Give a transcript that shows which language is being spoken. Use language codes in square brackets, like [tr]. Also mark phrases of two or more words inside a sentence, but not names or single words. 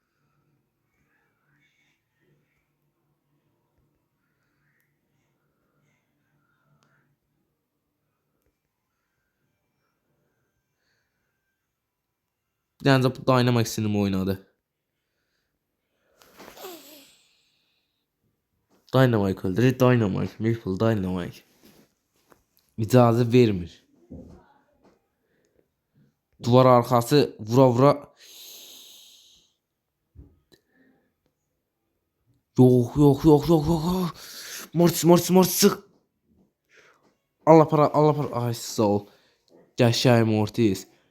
[az] Yəni bu Dynamax'ini mi oynadı? Dynamax öldürür. Dynamax. Maple Dynamax. İcazə vermir. [tr] Duvar arkası vura vura. Yok yok yok yok yok. Mortis Mortis Mortis sık. [az] Allah para Allah para. Ay sağ ol. Qəşəng Mortis.